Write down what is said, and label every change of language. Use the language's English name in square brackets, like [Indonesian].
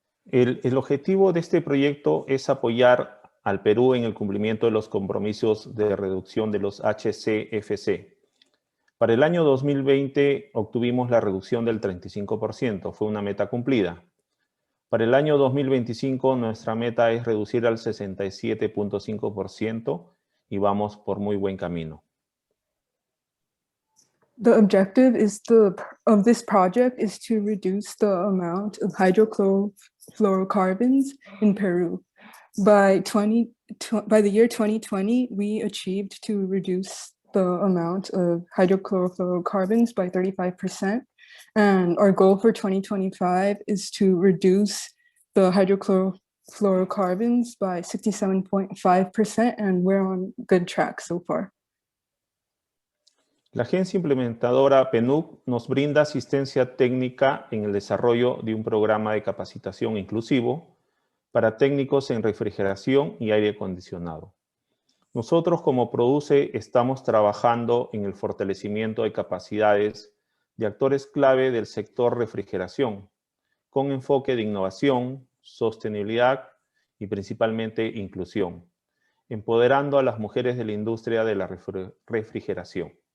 [Spanish] El objetivo de este proyecto es apoyar al Perú en el cumplimiento de los compromisos de reducción de los HCFC. Para el año 2020 obtuvimos la reducción del 35%, fue una meta cumplida. Para el año 2025 nuestra meta es reducir al 67.5% y vamos por muy buen camino. [English] The objective of this project is to reduce the amount of hydrochlorofluorocarbons in Peru. By the year 2020, we achieved to reduce the amount of hydrochlorofluorocarbons by 35%. And our goal for 2025 is to reduce the hydrochlorofluorocarbons by 67.5%, and we're on good track so far. [Spanish] La agencia implementadora PNUC nos brinda asistencia técnica en el desarrollo de un programa de capacitación inclusivo para técnicos en refrigeración y aire acondicionado. Nosotros como Produce estamos trabajando en el fortalecimiento de capacidades de actores clave del sector refrigeración, con enfoque de innovación, sostenibilidad y principalmente inclusión, empoderando a las mujeres de la industria de la refrigeración.